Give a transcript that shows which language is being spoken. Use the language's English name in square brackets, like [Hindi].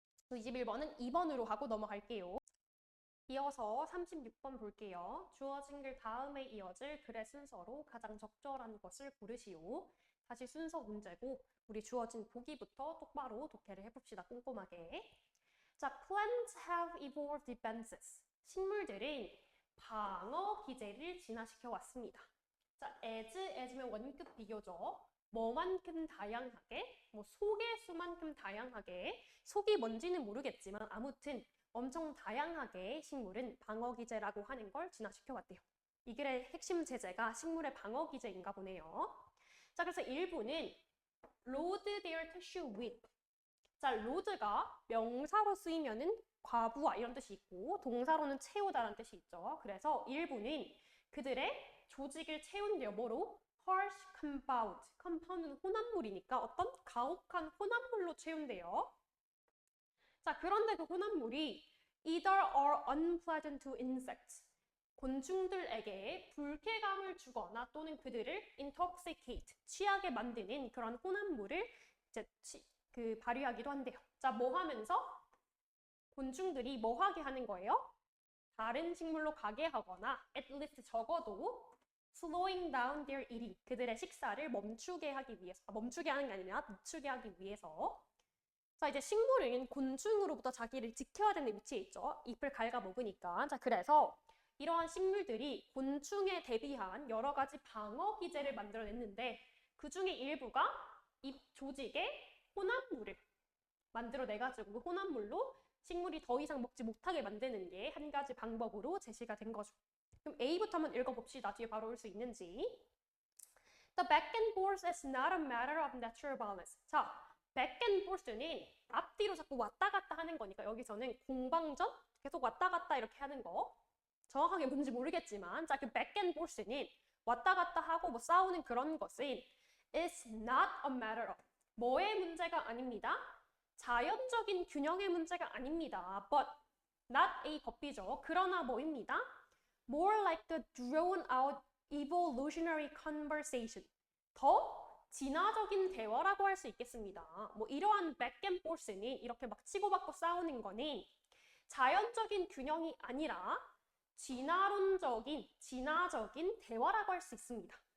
[Korean] 21번은 2번으로 하고 넘어갈게요. 이어서 36번 볼게요. 주어진 글 다음에 이어질 글의 순서로 가장 적절한 것을 고르시오. 다시 순서 문제고 우리 주어진 보기부터 똑바로 독해를 해봅시다. 꼼꼼하게. [English] 자, plants have evolved defenses. [Korean] 식물들은 방어 기제를 진화시켜 왔습니다. 자, as면 원급 비교죠. 뭐만큼 다양하게, 뭐 속의 수만큼 다양하게, 속이 뭔지는 모르겠지만 아무튼 엄청 다양하게 식물은 방어 기제라고 하는 걸 진화시켜 왔대요. 이 글의 핵심 제재가 식물의 방어 기제인가 보네요. 자, 그래서 1부는 [English] load their tissue with. [Korean] 자, load가 명사로 쓰이면은 과부하 이런 뜻이 있고 동사로는 채우다라는 뜻이 있죠. 그래서 1부는 그들의 조직을 채운대요. 뭐로? [English] harsh compound. [Korean] compound는 혼합물이니까 어떤 가혹한 혼합물로 채운대요. 자, 그런데 그 혼합물이 [English] either are unpleasant to insects. [Korean] 곤충들에게 불쾌감을 주거나 또는 그들을 intoxicate, 취하게 만드는 그런 혼합물을 이제 발휘하기도 한대요. 자, 뭐 하면서? 곤충들이 뭐 하게 하는 거예요? 다른 식물로 가게 하거나 [English] at least [Korean] 적어도 [English] slowing down their eating. [Korean] 그들의 식사를 멈추게 하기 위해서. 멈추게 하는 게 아니라 늦추게 하기 위해서. 자, 이제 식물은 곤충으로부터 자기를 지켜야 되는 위치에 있죠. 잎을 갉아먹으니까. 자, 그래서 이러한 식물들이 곤충에 대비한 여러 가지 방어 기제를 만들어냈는데 그 중에 일부가 잎 조직에 혼합물을 만들어내가지고 그 혼합물로 식물이 더 이상 먹지 못하게 만드는 게 한 가지 방법으로 제시가 된 거죠. 그럼 A부터 한번 읽어봅시다. 뒤에 바로 올 수 있는지. [English] The back and forth is not a matter of natural balance. [Korean] 자, back and forth는 앞뒤로 자꾸 왔다 갔다 하는 거니까 여기서는 공방전 계속 왔다 갔다 이렇게 하는 거. 정확하게 뭔지 모르겠지만 자, 그 back and forth는 왔다 갔다 하고 뭐 싸우는 그런 것은 [English] is not a matter of [Korean] 뭐의 문제가 아닙니다. 자연적인 균형의 문제가 아닙니다. But not a 법비죠. 그러나 뭐입니다? [English] More like a drawn out evolutionary conversation. [Korean] 더 진화적인 대화라고 할 수 있겠습니다. 뭐 이러한 back and forth는 이렇게 막 치고받고 싸우는 거는 자연적인 균형이 아니라 진화적인 대화라고 할 수 있습니다.